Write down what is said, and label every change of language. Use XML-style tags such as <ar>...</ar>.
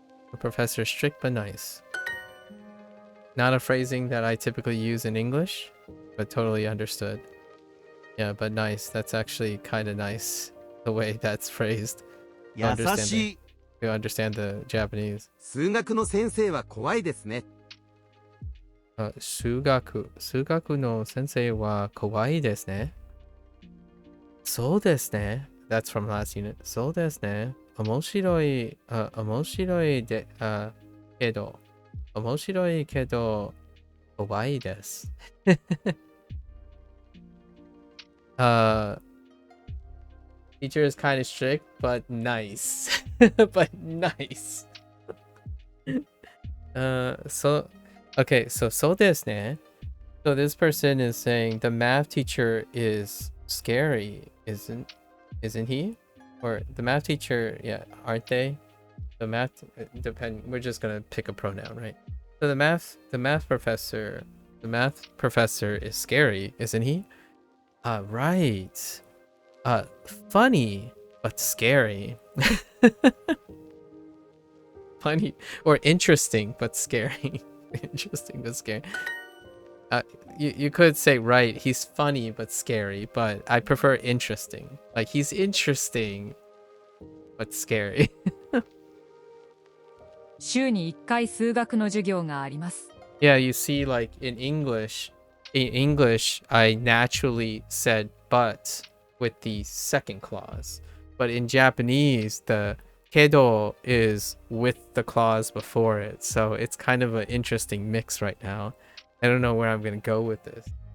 <en>The professor strict but nice. Not a phrasing that I typically use in English, but totally understood. Yeah, but nice. That's actually kind of nice, the way that's phrased.</en> <ja>優しい。</ja> <en>You understand the Japanese.</en> <ja>数学の先生は怖いですね。数学の先生は怖いですね。そうですね。</ja> <en>That's from last unit. そうですね。</en> <ja>面白いで、けど、面白いけど、怖いです。</ja> <en>Teacher is kind of strict, but nice. But nice. Okay, so</en> <ja>ですね.</ja> <en>So this person is saying the math teacher is scary, isn't he? Or the math teacher, yeah, aren't they? The math we're just gonna pick a pronoun, right? So the math professor is scary, isn't he? Right. Funny but scary. Funny or interesting but scary. Interesting but scary. You could say, right, he's funny but scary, but I prefer interesting. Like, he's interesting but scary.</en> <ja>週に1回数学の授業があります。</ja> <en>Yeah, you see, like in English, I naturally said but with the second clause. But in Japanese, the kedo is with the clause before it. So it's kind of an interesting mix right now. I don't know where I'm going to go with this.</en>